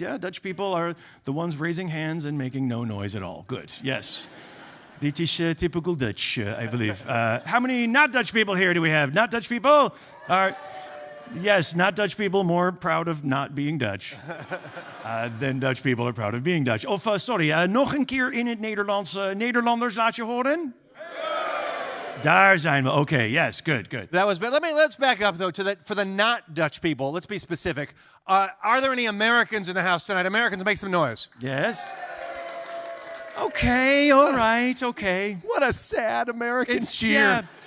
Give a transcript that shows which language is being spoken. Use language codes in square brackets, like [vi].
[en] Yeah, Dutch people are the ones raising hands and making no noise at all. Good. Yes. [nl] Dit is [en] typical Dutch, I believe. How many not Dutch people here do we have? Not Dutch people? Yes, not Dutch people more proud of not being Dutch than Dutch people are proud of being Dutch. [nl] Of sorry, nog een keer in het Nederlands. Nederlanders, laat je horen. Daar zijn we. [en] Okay, yes, good. That was. But let's back up though for the not Dutch people. Let's be specific. Are there any Americans in the house tonight? Americans, make some noise. Yes. Okay, all right, okay. What a sad American cheer. Yeah,